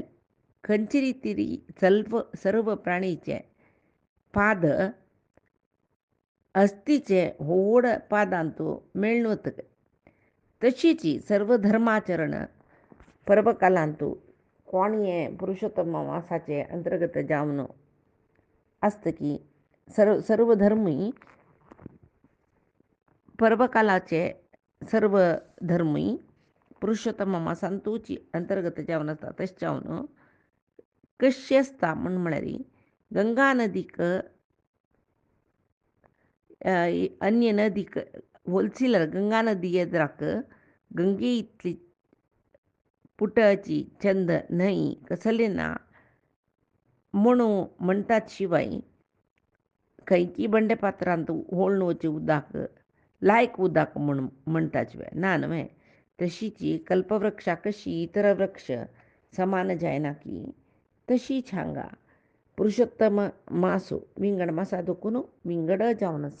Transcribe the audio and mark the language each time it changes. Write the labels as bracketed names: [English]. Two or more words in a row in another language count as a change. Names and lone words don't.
[Konkani] खंयचे रितीरी सर्व प्राणीचे पाद अस्तीचे व्हड पादांतू मेळून वतक तशीची सर्व धर्माचरण पर्वकालांतू कोणये पुरुषोत्तम मासाचे अंतर्गत जावन असत की सर्व धर्मी पर्वकालाचे सर्व धर्मी पुरुषोत्तम मासांतूची अंतर्गत जावन आसता. तशें जावन कशें आसता म्हळ्यार गंगा नदीक अन्य नदीक होलसिल्यार गंगा नदी येद्राक गंगे इतली पुटाची चंद न्हंय कसले ना म्हणून म्हणटात. शिवाय खंयची बंडे पात्रांत होळून वचे उदक लायक उदक म्हूण म्हणटा शिवाय ना न्हय. तशीची कल्पवृक्षा कशी इतर वृक्ष समान जायना की तशीच हांगा पुरुषोत्तम मासो विंगड मासा दुखून विंगड जावन आस.